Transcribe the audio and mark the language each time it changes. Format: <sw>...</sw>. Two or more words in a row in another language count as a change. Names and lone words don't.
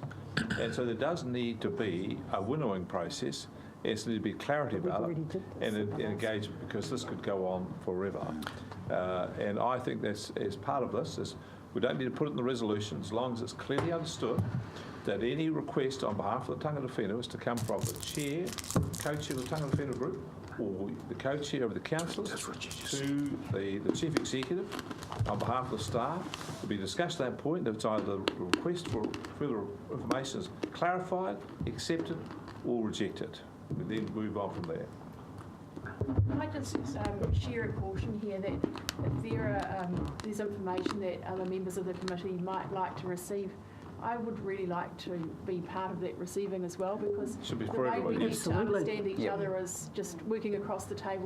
<en>And so there does need to be a winnowing process. There needs to be clarity about it and engagement, because this could go on forever. And I think that's as part of this is we don't need to put it in the resolution as long as it's clearly understood that any request on behalf of the</en> <mi>tangata whenua</mi> <en>is to come from the chair, co-chair of the</en> <mi>tangata whenua</mi> <en>group, or the co-chair of the councillors to the chief executive on behalf of the staff to be discussed at that point. If it's either the request for further information is clarified, accepted, or rejected. We then move on from there. Can I just share a caution here that if there's information that other members of the committee might like to receive, I would really like to be part of that receiving as well, because the way we need to understand each other is just working across the table.</en>